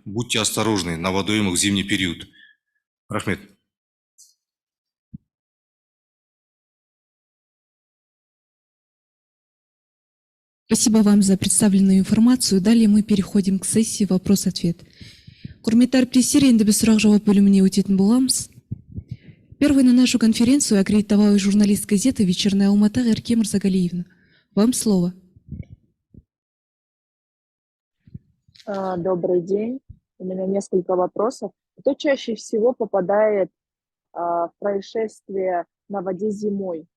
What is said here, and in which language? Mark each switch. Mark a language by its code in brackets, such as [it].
[ru] Будьте осторожны на водоемах в зимний период. [kk] Рахмет. [ru] Спасибо вам за представленную информацию. Далее мы переходим к сессии вопрос-ответ. [kk] Құрметті әріптестер, енді біз сұрақ-жауап бөліміне өтетін боламыз. [ru] Первой на нашу конференцию аккредитовала журналист газеты «Вечерняя Алмата» Эрке Мырзагалиевна. Вам слово. Добрый день. У меня несколько вопросов. Кто чаще всего попадает в происшествия на воде зимой?